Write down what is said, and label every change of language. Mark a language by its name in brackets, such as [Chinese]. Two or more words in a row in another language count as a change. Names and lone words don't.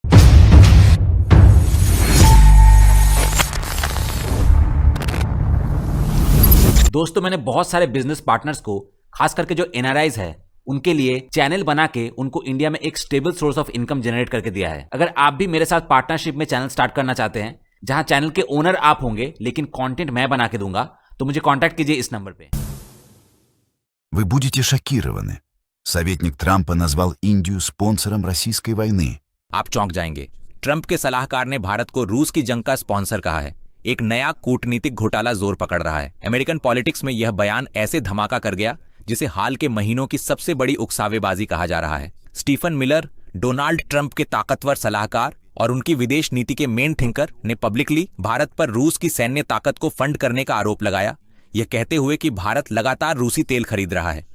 [Hindi] दोस्तों, मैंने बहुत सारे [English] business partners [Hindi] को, खास करके जो एनआरआईज है, उनके लिए चैनल बना के उनको इंडिया में एक [English] stable source of income generate [Hindi] करके दिया है। अगर आप भी मेरे साथ पार्टनरशिप में [English] channel start [Hindi] करना चाहते हैं, जहां चैनल के ओनर आप होंगे लेकिन कंटेंट मैं बना के दूंगा, तो मुझे कांटेक्ट कीजिए इस नंबर पे। [Russian] Вы будете шокированы. Советник Трампа назвал Индию спонсором российской वойны. [Hindi] आप चौंक जाएंगे। ट्रंप के सलाहकार ने भारत को रूस की जंग का स्पॉन्सर कहा है। एक नया कूटनीतिक घोटाला जोर पकड़ रहा है। [English] American politics [Hindi] में यह बयान ऐसे धमाका कर गया जिसे हाल के महीनों की सबसे बड़ी उकसावेबाजी कहा जा रहा है। स्टीफन मिलर, डोनाल्ड ट्रंप के ताकतवर सलाहकार और उनकी विदेश नीति के [English] main thinker, [Hindi] ने पब्लिकली भारत पर रूस की सैन्य ताकत को फंड करने का आरोप लगाया, यह कहते हुए कि भारत लगातार रूसी तेल खरीद रहा है।